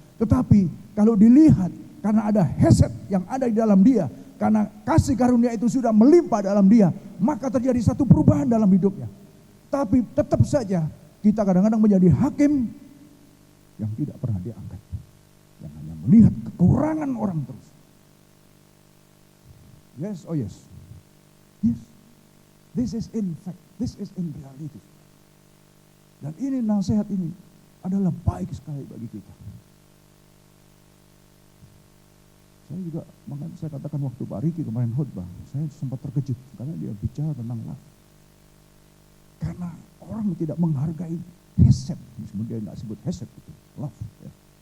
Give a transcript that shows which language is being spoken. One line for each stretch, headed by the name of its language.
Indonesian: Tetapi kalau dilihat karena ada hesed yang ada di dalam dia, karena kasih karunia itu sudah melimpah dalam dia, maka terjadi satu perubahan dalam hidupnya. Tapi tetap saja kita kadang-kadang menjadi hakim yang tidak pernah diangkat, yang hanya melihat kekurangan orang terus.
English: Yes, oh yes. Yes. This is in fact, this is in reality.
Indonesian: Dan ini nasihat ini adalah baik sekali bagi kita. Saya juga, makanya saya katakan waktu Pak Riki kemarin khotbah, saya sempat terkejut karena dia bicara tentang love. Karena orang tidak menghargai hesed, meskipun dia nggak sebut hesed itu, love. Ya.